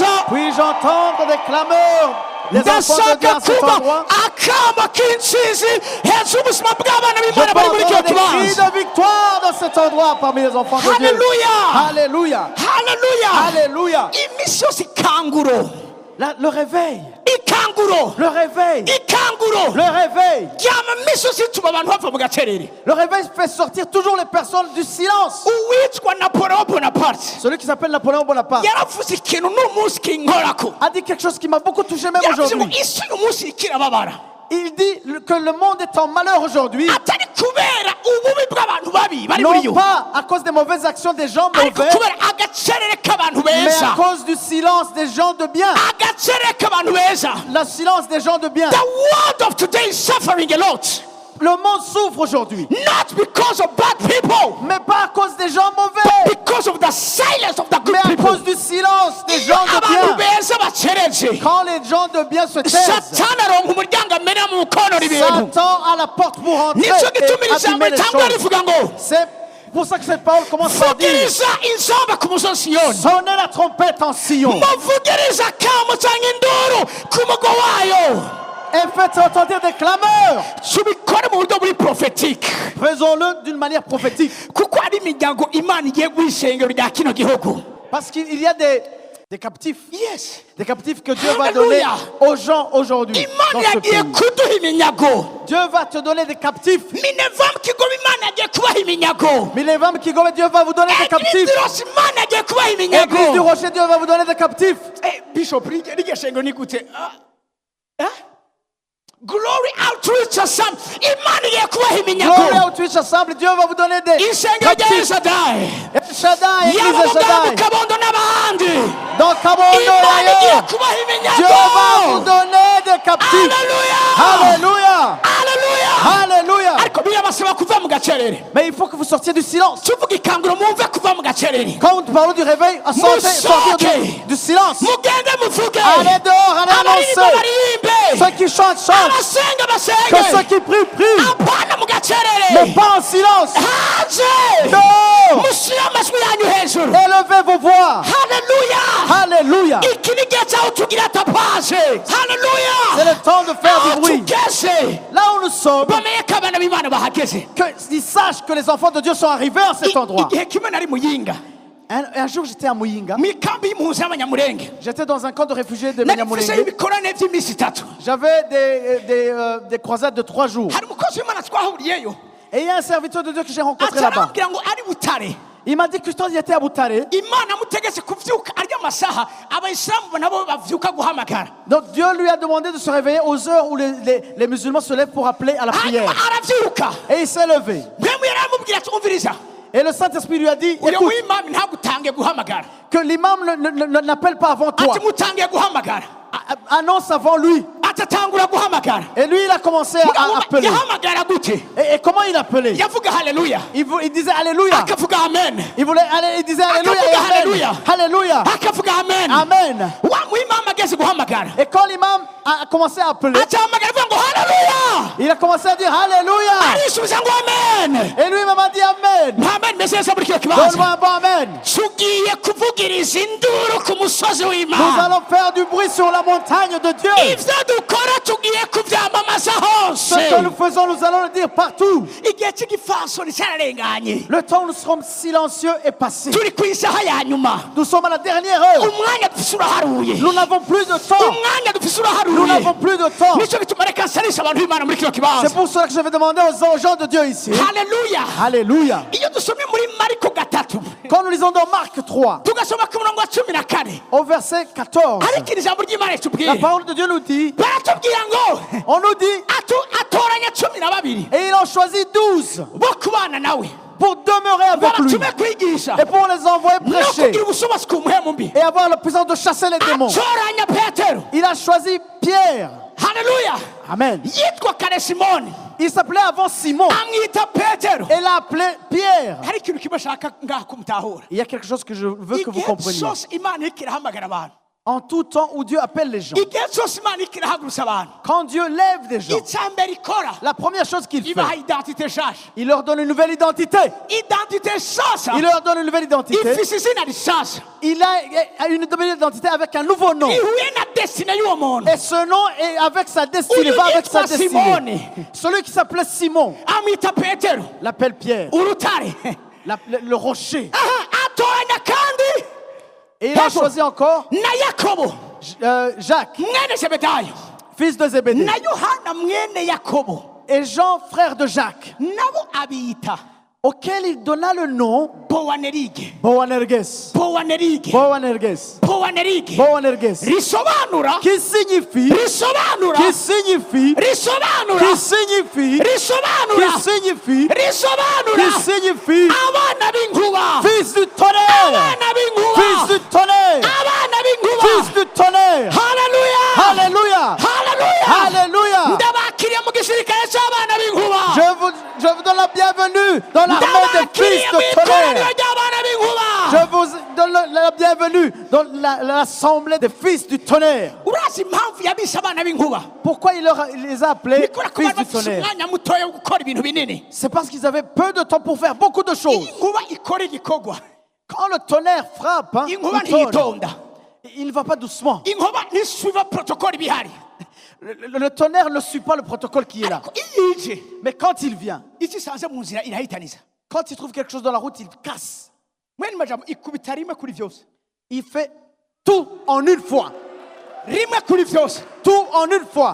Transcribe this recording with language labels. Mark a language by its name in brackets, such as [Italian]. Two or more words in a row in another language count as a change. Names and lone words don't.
[French] Puis-je entendre des clameurs des enfants de Dieu [Rundi] ndashaka [French] à cet [Rundi] kuba [French] endroit? [Rundi] akama k'intsinzi hejuru y'ubuzima bw'abana [French] Je [Rundi] b'Imana [French] peux [Rundi] bari muri kino [French] entendre des cris [Rundi] kibanza. [French] de victoire dans cet endroit parmi les enfants de Dieu. [Rundi] Haleluya, [French] Alléluia. [Rundi] haleluya. [French] Alléluia. [Rundi] iminsi yose ikanguro, [French] Le réveil. [Rundi] ikanguro, [French] Le réveil. [Rundi] ikanguro [French] Le réveil. [Rundi] ryama iminsi yose ituma abantu bava mu gacerere. [French] Le réveil fait sortir toujours les personnes du silence. [Rundi] uwitwa Napoleon Bonaparte [French] Celui qui s'appelle Napoléon Bonaparte [Rundi] yaravuze ikintu n'umunsi kinkorako, [French] a dit quelque chose qui m'a beaucoup touché même [Rundi] yaravuze ngo [French] aujourd'hui. [Rundi] isi uyu munsi ikirababara, [French] Il dit que le monde est en malheur aujourd'hui, [Rundi] atari kubera ububi bw'abantu babi bari muri [French] non [Rundi] yo, [French] pas à cause des mauvaises actions des gens [Rundi] ariko [French] mauvais, [Rundi] kubera agacerere k'abantu [French] mais [Rundi] beza, [French] à cause du silence des gens de bien. [Rundi] agacerere k'abantu beza. [French] Le silence des gens de bien. [English] The world of today is suffering a lot, [French] Le monde souffre aujourd'hui, [English] not because of bad people, [French] mais pas à cause des gens mauvais, [English] because of the silence of the good [French] mais à [English] people. [French] cause du silence des gens de [Rundi] abantu [French] bien. [Rundi] beza bacereze, [French] Quand les gens de bien se taisent, [Rundi] satani aronka umuryango amena mu konora ibintu. [French] Satan a la porte pour rentrer [Rundi] nicyo gituma [French] et [Rundi] iri jambo [French] abîmer les [Rundi] ritangwa [French] choses. [Rundi] rivuga ngo [French] C'est pour ça que cette parole commence par dire: [Rundi] vugiriza inzamba ku musozi Siyoni, [French] sonnez la trompette en Sion [Rundi] muvugiriza akamo cyangwa induru ku mugo wayo. [French] et faites entendre des clameurs. [Rundi] tubikore mu buryo buri prophetique, [French] Faisons-le d'une manière prophétique. [Rundi] kuko hari imiryango Imana igiye guha ishengero rya kino gihugu. [French] Parce qu'il y a des Des captifs. [English] Yes. [French] Des captifs que Dieu va donner [English] Hallelujah. [French] aux gens aujourd'hui. Dans [Rundi] Imana [French] ce [Rundi] yagiye [French] pays. [Rundi] kuduha iminyago. [French] Dieu va te donner des captifs. [Rundi] Minevam Kigoma Imana yagiye kubaha iminyago. [French] Milevam Kigome, Dieu va vous donner des captifs. [Rundi] Idris Imana yagiye kubaha [French] Église du [Rundi] iminyago. [French] Rocher, Dieu va vous donner des captifs. [Rundi] Bishop ry'Ishengero ni gute? Glory Outreach Assembly. Imana yagiye kubaha [French] Glory [Rundi] iminyago. [French] Outreach Assemble, Dieu va vous donner des [Rundi] Ishengero rya [French] captifs. [Rundi] Shaddai. [French] El Shaddai, Église [Rundi] Yaba [French] de [Rundi] mugabo [French] Shaddai. [Rundi] Kabondo n'abandi. [French] Dans Kabondo et [Rundi] Imana yagiye [French] ailleurs, [Rundi] kubaha [French] Dieu va vous [Rundi] iminyago. [French] donner des captifs. [Rundi] Hallelujah. [French] Alléluia. [Rundi] Hallelujah. [French] Alléluia. [Rundi] Ariko birabasaba kuva mu gacerere. [French] Mais il faut que vous sortiez du silence. [Rundi] Tuvuga ikanguro mwumve kuva mu gacerere. [French] Quand nous parlons du réveil, sortir du silence. [Rundi] Mugende muvuge. [French] Allez dehors, allez [Rundi] Abaririmba [French] annoncer. [Rundi] baririmbe. [French] Ceux qui chantent, chantent. [Rundi] Abasenga [French] Que ceux [Rundi] basenge. [French] qui prient, prient. [Rundi] Apana mu gacerere. [French] Mais pas en silence. [Rundi] Hanze. [French] Dehors. [Rundi] Mushyire amajwi yanyu hejuru. [French] Élevez vos voix. [Rundi] Hallelujah. [French] Alléluia. [Rundi] Iki ni igihe cyaho tugira tapaje. [French] C'est [Rundi] Hallelujah. [French] le temps de faire du [Rundi] Aho [French] bruit. [Rundi] tugeze. [French] Là où nous sommes, [Rundi] Bamenye ko abana b'Imana bahageze. [French] qu'ils sachent que les enfants de Dieu sont arrivés à cet endroit. [Rundi] Igihe kimwe nari muyinga. [French] Un jour, j'étais à Muyinga. [Rundi] Mu ikambi y'impunzi y'abanyamurenge. [French] J'étais dans un camp de réfugiés de [Rundi] Nari mfise [French] Menyamulenge. [Rundi] ibikorane by'iminsi itatu. [French] J'avais des croisades de 3 jours. [Rundi] Hari umukozi w'Imana twahuriyeyo. [French] Et il y a un serviteur de Dieu que j'ai rencontré là-bas. [Rundi] Atarambwira ngo ari Butare. [French] Il m'a dit que quand il était à Butare, [Rundi] Imana amutegetse kuvyuka arya amasaha abayisilamu nabo bavyuka guhamagara. [French] donc Dieu lui a demandé de se réveiller aux heures où les musulmans se lèvent pour appeler à la prière. [Rundi] Hanyuma aravyuka. [French] Et il s'est levé. [Rundi] Mwemu yaramubwira ati umviriza. [French] Et le Saint-Esprit lui a dit, [Rundi] Uyo [French] écoute, [Rundi] w'imami ntagutange guhamagara. [French] que l'imam n'appelle pas avant toi. [Rundi] Ati mutangiye guhamagara. [French] Annonce avant lui. [Rundi] Atatangura guhamagara. [French] Et lui, il a commencé à appeler. [Rundi] Yahamagara gute? [French] Et comment il appelait? [Rundi] Yavuga haleluya. [French] Il disait Alléluia. [Rundi] Akavuga amen. [French] Il disait Alléluia et Amen. Alléluia. Alléluia. [Rundi] Akavuga amen. [French] Amen. [Rundi] Wa mwimama ageze guhamagara. [French] Et quand l'imam a commencé à appeler, [Rundi] Acahamagara avuga ngo haleluya. [French] il a commencé à dire Alléluia. [Rundi] Arisubiza ngo amen. [French] Et lui m'a dit Amen. [Rundi] Amen message muri kino kibanza. [French] Donne-moi un bon Amen. [Rundi] Tugiye kuvugiriza induru ku musozi [French] Nous [Rundi] w'Imana. [French] allons faire du bruit sur la montagne de Dieu. [Rundi] Ivyo dukora tugiye kuvyamamaza [French] Ce que [Rundi] hose. [French] nous faisons, nous allons le dire partout. [Rundi] Igihe cy'igifasoni cyararenganye. [French] Le temps où nous serons silencieux est passé. [Rundi] Turi ku isaha ya nyuma. [French] Nous sommes à la dernière heure. [Rundi] Umwanya dufise uraharuye. [French] Nous n'avons plus de temps. [Rundi] Umwanya dufise [French] Nous n'avons [Rundi] uraharuye. [French] plus de temps. [Rundi] Nico gituma reka nsanisha abantu b'Imana muri kino kibanza. [French] C'est pour cela que je vais demander aux gens de Dieu ici. [Rundi] Haleluya. [French] Alléluia. [Rundi] Iyo dusomye muri Mariko gatatu [French] Quand nous lisons dans Marc 3, [Rundi] tugasoma ku murongo wa 14 [French] au verset 14, [Rundi] ariko iri jambo ry'Imana [French] la [Rundi] ritubwira [French] parole de Dieu nous dit, [Rundi] baratubwira ngo [French] on nous dit, [Rundi] atoranya 12 [French] et il en choisit 12 [Rundi] bo kubana nawe [French] pour demeurer avec lui [Rundi] babatume kwigisha [French] et pour les envoyer [Rundi] no [French] prêcher [Rundi] kugira ubushobozi ku muhemu mbi. [French] et avoir la puissance de chasser les démons. [Rundi] Atoranya Petero. [French] Il a choisi Pierre. [Rundi] Haleluya. [French] Amen. [Rundi] Yitwa kare Simoni [French] Il s'appelait avant Simon [Rundi] amwita Petero. [French] et l'a appelé Pierre. [Rundi] Hari ikintu kimwe shaka ngaha kumutahura. [French] Il y a quelque chose que je veux que vous [Rundi] Igihe [French] compreniez. [Rundi] cyose Imana iriko irahamagara abantu. [French] En tout temps où Dieu appelle les gens, [Rundi] Igihe cyose Imana iriko irahagurutsa abantu. [French] quand Dieu lève des gens, [Rundi] Icambere ikora [French] la première chose qu'il fait, [Rundi] ibaha identite nshasha. [French] il leur donne une nouvelle identité. [Rundi] Identite nshasha [French] Il leur donne une nouvelle identité. [Rundi] ifise izina rishasha. [French] Il a une nouvelle identité avec un nouveau nom. [Rundi] Ihuye na destiny y'uwo muntu. [French] Et ce nom est avec sa destinée, [Rundi] Uyu [French] va avec sa [Rundi] yitwa [French] destinée. [Rundi] Simoni. [French] Celui qui s'appelait Simon [Rundi] Amwita Petero. [French] l'appelle Pierre, [Rundi] Urutare. [French] le rocher. [Rundi] Atoranya kandi [French] Et il a choisi encore [Rundi] na Yakobo [French] Jacques, [Rundi] mwene Zebedayo [French] fils de Zébédée, [Rundi] na Yohana mwene Yakobo [French] et Jean, frère de Jacques, [Rundi] nabo abiyita [French] auquel il donna le nom [Rundi] Bowanerige. [French] Boanerges. [Rundi] Bowanerige. [French] Boanerges. [Rundi] Bowanerige. [French] Boanerges. [Rundi] Risobanura. [French] Qui signifie, [Rundi] Risobanura. [French] qui signifie, [Rundi] Risobanura. [French] qui signifie, [Rundi] Risobanura. [French] qui signifie, [Rundi] Risobanura. [French] qui signifie, [Rundi] Abana b'inkuba. [French] fils du tonnerre, [Rundi] Abana b'inkuba. [French] fils du tonnerre, [Rundi] Abana b'inkuba. [French] fils du tonnerre. [Rundi] Hallelujah. [French] Alléluia. [Rundi] Hallelujah. [French] Alléluia. [Rundi] Ndabakiriye mu gisirikare cy'abana b'inkuba. [French] Je vous donne la bienvenue dans l'armée des fils de tonnerre. Je vous donne la bienvenue dans l'assemblée des fils du tonnerre. [Rundi] Urazi impamvu yabise abana b'inkuba? [French] Pourquoi il les a appelés [Rundi] Nikora ko [French] fils [Rundi] bari [French] du [Rundi] bafise [French] tonnerre? [Rundi] umwanya mutoya wo gukora ibintu binini. [French] C'est parce qu'ils avaient peu de temps pour faire beaucoup de choses. [Rundi] Inkuba ikora igikorwa. [French] Quand le tonnerre frappe, hein, [Rundi] Inkuba [French] il tonne. [Rundi] ntiyitonda. [French] Il ne va pas doucement. [Rundi] Inkuba ntisubiza protokoli bihari. [French] Le tonnerre ne suit pas le protocole qui est là. [Rundi] Ariko iyo ije [French] Mais quand il vient, [Rundi] icyo isanze mu nzira irahitaniza. [French] quand il trouve quelque chose dans la route, il casse. [Rundi] Mwene majambo ikubita rimwe kuri byose. [French] Il fait tout en une fois. [Rundi] rimwe kuri byose [French] Tout en une fois.